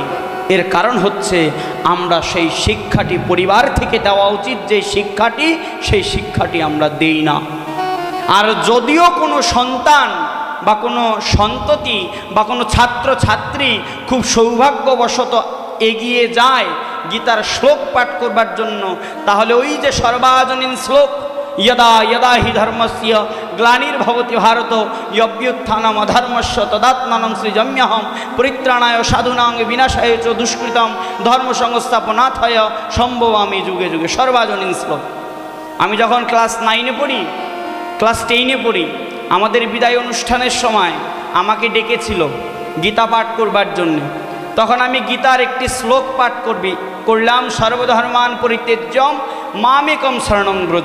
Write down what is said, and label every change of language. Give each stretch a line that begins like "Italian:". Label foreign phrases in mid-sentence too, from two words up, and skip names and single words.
Bangla: এর কারণ হচ্ছে আমরা সেই শিক্ষাটি পরিবার থেকে দেওয়া উচিত, যে শিক্ষাটি, সেই শিক্ষাটি আমরা দেই না। আর যদিও কোনো সন্তান বা কোনো সন্ততি বা কোনো ছাত্র ছাত্রী খুব সৌভাগ্যবশত এগিয়ে যায় গীতার শ্লোক পাঠ করবার জন্য, তাহলে ওই যে সর্বাজনীন শ্লোক,
Sanskrit: यदा यदा हि धर्मस्य ग्लानिर्भवति भारत यभ्युत्थानम् अधर्मस्य तदात्मानं सृजाम्यहं परित्राणाय साधूनां विनाशाय च दुष्कृतं धर्म संस्थापनार्थाय सम्भवामि जुगे जुगे।
Bangla: সর্বজনীন শ্লোক। আমি যখন ক্লাস 9-এ পড়ি, ক্লাস 10-এ পড়ি, আমাদের বিদায় অনুষ্ঠানের সময় আমাকে ডেকেছিল গীতা পাঠ করবার জন্য। তখন আমি গীতার একটি শ্লোক পাঠ করলাম,
Sanskrit: সর্বধর্মান পরিত্যজ্যম মামেকম শরণং ব্রজ।